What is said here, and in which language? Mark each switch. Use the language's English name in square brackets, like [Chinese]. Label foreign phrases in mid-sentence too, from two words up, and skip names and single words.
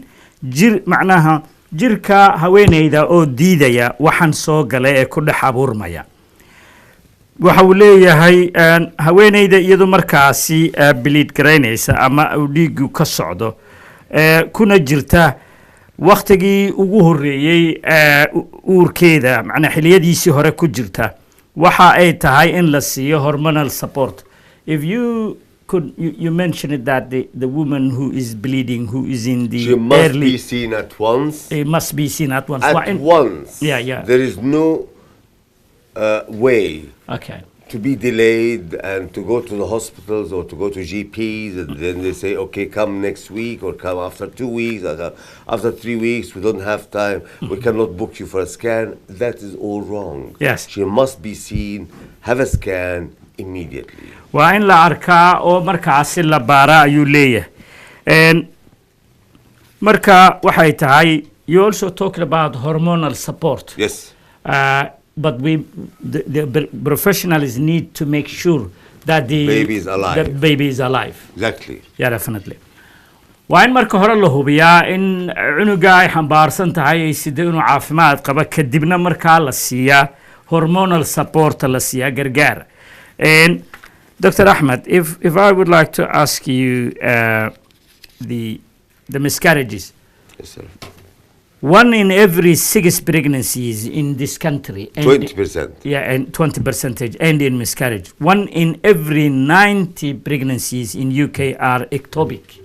[Somali] macnaha jirka haweeneyda oo diidaya waxan soo galay ee ku dhex abuurmaya waxa uu leeyahay haweeneyda iyadu markaasi bleed garaynaysa ama uu dhiigu ka socdo kuna jirta waqtigii ugu horeeyay uurkeeda macna xiliyadiisii hore ku jirta waxa ay tahay in la siiyo [English] hormonal support. If you could you mentioned that the woman who is bleeding, who is in the she must be seen at once. It must be seen at once. Once. Yeah. There is no way. Okay. To be delayed and to go to the hospitals or to go to GPs and then they say, okay, come next week or come after 2 weeks, or after 3 weeks, we don't have time, we cannot book you for a scan. That is all wrong. Yes. She must be seen, have a scan immediately. [Somali] Waa in la arkaa oo markaasi la baara ayuu leeyahay. Marka waxay tahay, [English] you also talked about hormonal support. Yes. But the professionals need to make sure that the baby is alive. The baby is alive. Exactly. Yeah, definitely. [Somali] Waa in marka hore la hubiyaa in cunuga ay xambaarsan tahay ay sidoo inuu caafimaad qaba kadibna markaa la siiyaa [English] hormonal support [Somali] la siiyaa gargaar And Dr. [English] Ahmed, if I would like to ask you the miscarriages. Yes, sir. 1 in every 6 pregnancies in this country. 20%. Yeah, and 20% end in miscarriage. 1 in every 90 pregnancies in UK are ectopic.